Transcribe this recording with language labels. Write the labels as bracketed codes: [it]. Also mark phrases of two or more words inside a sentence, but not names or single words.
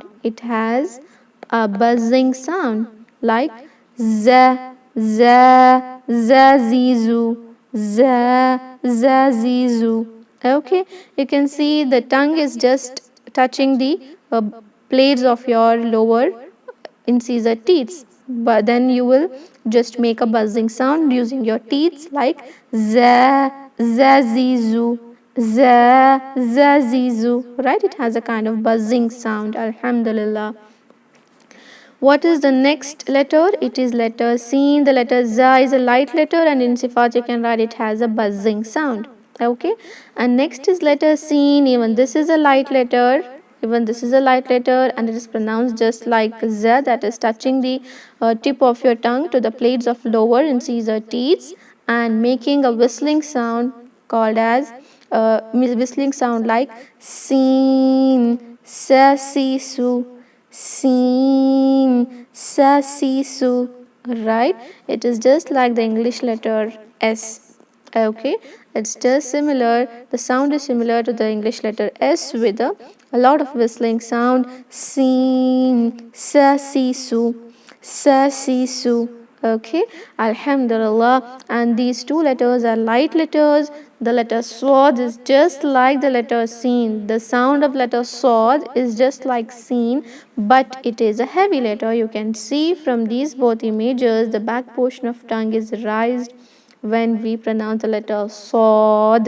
[en] It has a buzzing sound like Z, Z, Zazizu, Z, Zazizu. Okay, you can see the tongue is just touching the plates of your lower incisor teeth, but then you will just make a buzzing sound using your teeth like za, zazizu, za, zazizu, right? It has a kind of buzzing sound. Alhamdulillah. What is the next letter? It is letter Sin. The letter za is a light letter, and in Sifat you can write it has a buzzing sound. Okay, and next is letter Sin. Even this is a light letter. Even this is a light letter, and it is pronounced just like za, that is touching the tip of your tongue to the plates of lower incisor teeth and making a whistling sound called as whistling sound like Sin, [ar] سَ سِ سُ. سين سَ سِ سُ, [en] right? It is just like the English letter S. Okay, it's just similar. The sound is similar to the English letter S with a lot of whistling sound. Seen, [ar] سَ سِ سُ سَ سِ سُ. [en] Okay, Alhamdulillah. And these two letters are light letters. The letter Swad is just like the letter Seen. The sound of letter Swad is just like Seen, but it is a heavy letter. You can see from these both images, the back portion of tongue is raised when we pronounce the letter Swad.